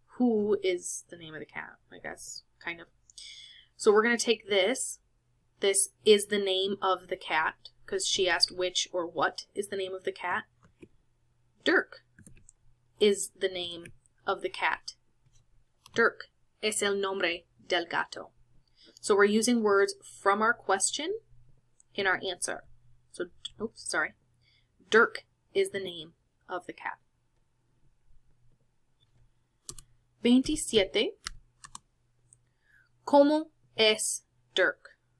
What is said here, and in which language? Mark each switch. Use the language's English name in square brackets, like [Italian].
[English] Who is the name of the cat? I guess, kind of. So we're going to take this. This is the name of the cat, because she asked which or what is the name of the cat. Dirk is the name of the cat. [Spanish] Dirk es el nombre del gato. [English] So we're using words from our question in our answer. So, Dirk is the name of the cat. [Spanish] 27. ¿Cómo es Dirk?